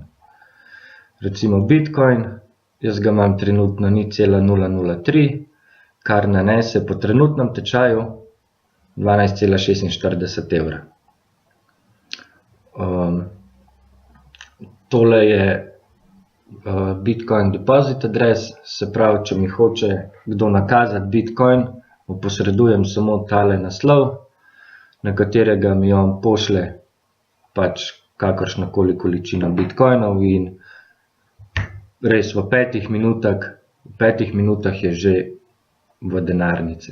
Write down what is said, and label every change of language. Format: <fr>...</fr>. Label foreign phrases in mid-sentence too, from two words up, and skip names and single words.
<sl>Recimo Bitcoin, jaz ga imam trenutno 0,003, kar nanese po trenutnem tečaju 12,46 evra. Tole je Bitcoin</sl> <en>deposit address,</en> <sl>se pravi, če mi hoče kdo nakazati Bitcoin, mu posredujem samo tale naslov, na katerega mi on pošlje pač kakršnakoli količina Bitcoinov in res v 5 minutah je že v denarnici.</sl>